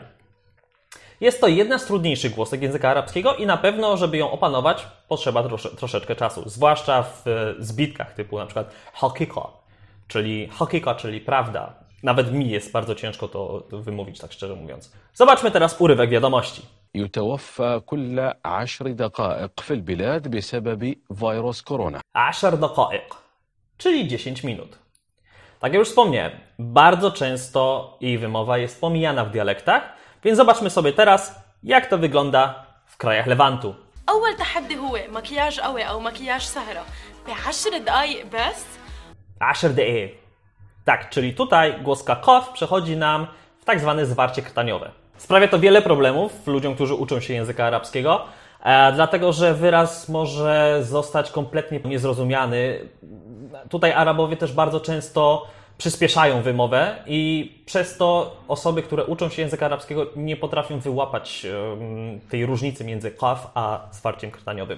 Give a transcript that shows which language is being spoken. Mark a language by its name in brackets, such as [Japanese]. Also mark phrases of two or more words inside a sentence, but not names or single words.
[Polish] Jest to jedna z trudniejszych głosek języka arabskiego i na pewno, żeby ją opanować, potrzeba troszeczkę czasu, zwłaszcza w zbitkach typu na przykład hakika, czyli prawda, Nawet mi jest bardzo ciężko to wymówić, tak szczerze mówiąc. Zobaczmy teraz urywek wiadomości. [Arabic] يتوفى كل 10 دقائق في البلاد بسبب فيروس كورونا. 10 دقائق, [Polish] czyli 10 minut. Tak jak już wspomniałem, bardzo często jej wymowa jest pomijana w dialektach, więc zobaczmy sobie teraz, jak to wygląda w krajach Lewantu. [Arabic] أول تحدي هو مكياج قوي أو مكياج سهرة ب10 دقايق بس. 10 دقائق. [Polish] Tak, czyli tutaj głoska kof przechodzi nam w tak zwane zwarcie krtaniowe. Sprawia to wiele problemów ludziom, którzy uczą się języka arabskiego, dlatego że wyraz może zostać kompletnie niezrozumiany. Tutaj Arabowie też bardzo często przyspieszają wymowę i przez to osoby, które uczą się języka arabskiego, nie potrafią wyłapać tej różnicy między kaf a zwarciem krtaniowym.